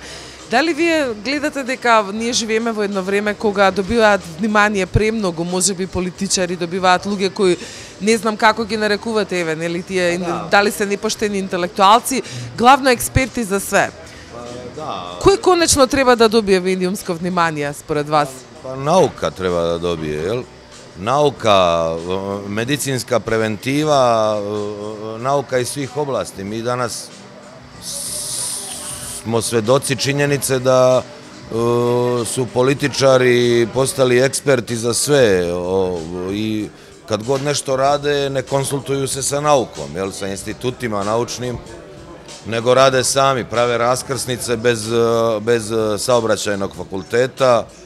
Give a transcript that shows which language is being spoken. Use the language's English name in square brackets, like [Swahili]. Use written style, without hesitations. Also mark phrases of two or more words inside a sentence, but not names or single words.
[Macedonian] Дали вие гледате дека ние живееме во едно време кога добиваат внимание премногу, можеби политичари, добиваат луѓе кои не знам како ги нарекувате, еве, нели тие дали се непоштени интелектуалци, главно експерти за све. Кој конечно треба да добие медиумско внимание според вас? Па наука треба да добие, јел? Наука, медицинска превентива, наука [Serbian] из свих области. Mi danas smo svedoci činjenice da su političari postali eksperti za sve i kad god nešto rade ne konsultuju se sa naukom, jel, sa institutima naučnim, nego rade sami, prave raskrsnice bez saobraćajnog fakulteta,